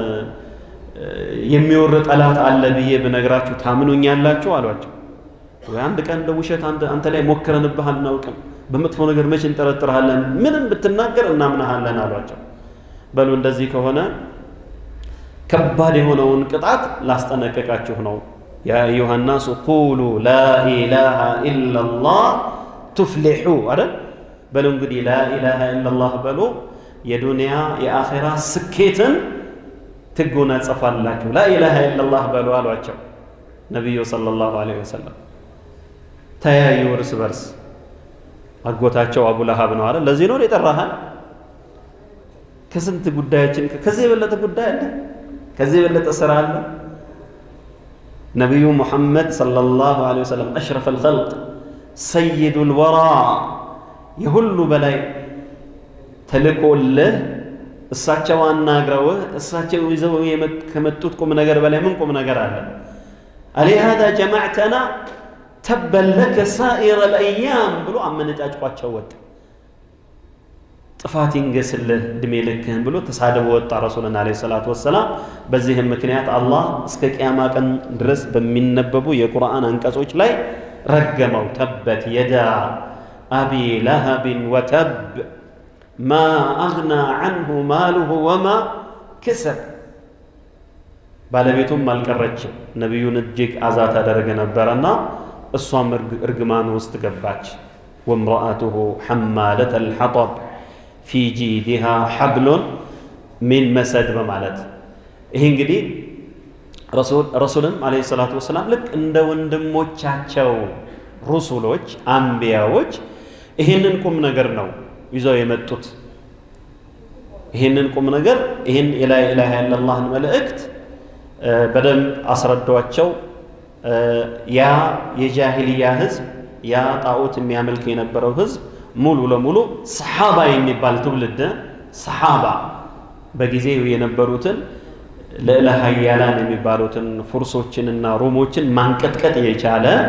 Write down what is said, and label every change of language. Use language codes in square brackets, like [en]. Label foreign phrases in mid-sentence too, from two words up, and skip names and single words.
[am] የሚወር ጠላት አለ ብዬ ብነግራችሁ ታምኑኛላችሁ አሏቸው ወይ አንድ ቀን እንደውሸት አንተ ላይ ሞክረንብሃል እናውቅም በመጥፎ ነገር መቼ እንጠረጥራለን ምንም ብትናገር እናምናሃለን አሏቸው በሉ እንደዚህ ከሆነ ከባድ የሆነውን ቅጣት ላስጠነቀቃችሁ ነው [ar] يا أيها الناس قولوا لا اله الا الله تفلحوا [am] አይደል በሉ እንግዲህ [ar] لا اله الا الله [am] በሉ የዱንያ የአኺራ ስኬትን ትጎናጸፋላችሁ [ar] لا اله الا الله [am] በሉ አሏቸው ነብዩ [ar] صلى الله عليه وسلم [am] ተያዩ እርስ በርስ አጎታቸው አቡ ለሃብ ነው አይደል ለዚህ ነው የጠራሃን ከስንት ጉዳያችን ከዚህ የበለጠ ጉዳይ አለ ከዚህ የበለጠ ስራ አለ ነብዩ ሙሐመድ [ar] صلى الله عليه وسلم أشرف الخلق سيد الورى [am] የሁሉ በላይ ተልኮልህ እሳቸው አናግረው እሳቸው ይዘው ከመጡት ቁም ነገር በላይ ምን ቁም ነገር አለ [ar] ألهذا جمعتنا تبا لك سائر الايام [am] ብሎ አመነጫጭቋቸው ወጣ ጥፋት ይንገስልህ እድሜ ልክህን ብሎ ተሳደበ ወጣ ረሱላችን [ar] عليه الصلاة والسلام [am] በዚህም ምክንያት አላህ እስከ ቂያማ ቀን ድረስ በሚነበቡ የቁርአን አንቀጾች ላይ ረገመው [ar] تبت يدا أبي لهب وتب ما اغنى عنه ماله وما كسب [am] ባለቤቱም አልቀረችም ነብዩን እጅግ አዛት አደረገ ነበርና እሷም እርግማን ውስጥ ገባች [ar] وامرأته حمالة الحطب في جيدها حبل من مسد [am] በማለት ይሄ እንግዲህ ረሱልም [ar] عليه الصلاة والسلام [am] ልክ እንደ ወንድሞቻቸው ሩሱሎች አንቢያዎች ይሄንን ቁም ነገር ነው ይዘው የመጡት ይሄንን ቁም ነገር ይሄን [ar] لا إله إلا الله [am] መልእክት በደንብ አስረዷቸው ያ የጃሂልያ ህዝብ ያ ጣዖት የሚያመልክ የነበረው ህዝብ ሙሉ ለሙሉ ሰሃባ የሚባል ትውልድ ሰሃባ በጊዜው የነበሩትን ልዕለ ኃያላን የሚባሉትን ፉርሶችንና ሮሞችን ማንቀጥቀጥ የቻለ